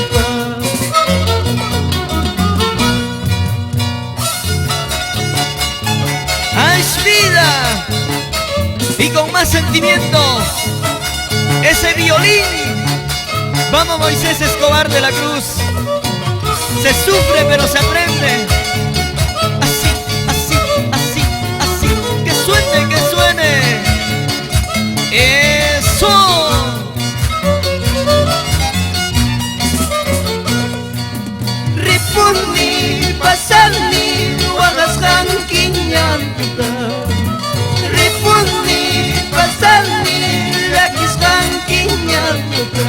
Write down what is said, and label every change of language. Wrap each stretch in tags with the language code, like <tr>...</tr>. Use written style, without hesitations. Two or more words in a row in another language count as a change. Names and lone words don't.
<es>Es vida y con más sentimiento ese violín. Vamos, Moisés Escobar de la Cruz. Se sufre pero se aprende. Así, así, así, así. Que suene, que suene. Eso.</es> <qu>Ripuni, pasani, wagas hankinyanta. Ripuni, pasani, lakis hankinyanta.</qu>